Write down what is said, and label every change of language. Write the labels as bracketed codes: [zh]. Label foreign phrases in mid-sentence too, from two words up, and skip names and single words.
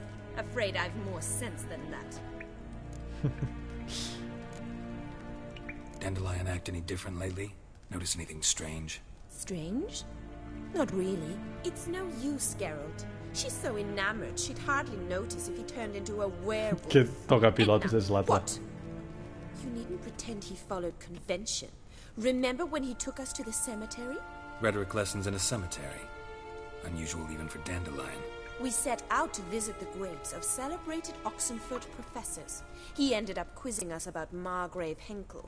[en] Afraid I've more sense than that. Dandelion act any different lately? Notice anything strange? Strange? Not really. It's no use, Geralt. She's so enamored she'd hardly notice if he turned into a werewolf. Que toca pilotes es lata. What? You needn't pretend he followed convention. Remember when he took us to the cemetery? Rhetoric lessons in a cemetery. Unusual even for Dandelion. We set out to visit the graves of celebrated Oxenford professors. He ended up quizzing us about Margrave Henkel.